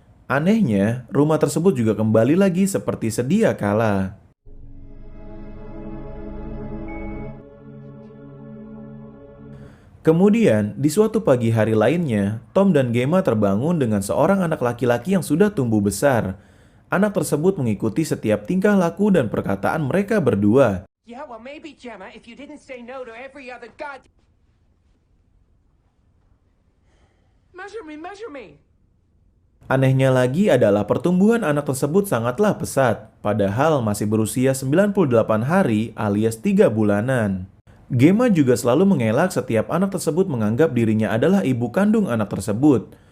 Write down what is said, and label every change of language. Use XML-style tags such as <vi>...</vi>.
<id>Anehnya, rumah tersebut juga kembali lagi seperti sedia kala. Kemudian, di suatu pagi hari lainnya, Tom dan Gemma terbangun dengan seorang anak laki-laki yang sudah tumbuh besar. Anak tersebut mengikuti setiap tingkah laku dan perkataan mereka berdua.</id> <en>Yeah, well, maybe, Gemma, if you didn't say no to every other god. Measure me.</en> <id>Anehnya lagi adalah pertumbuhan anak tersebut sangatlah pesat, padahal masih berusia 98 hari alias 3 bulanan. Gemma juga selalu mengelak setiap anak tersebut menganggap dirinya adalah ibu kandung anak tersebut.</id>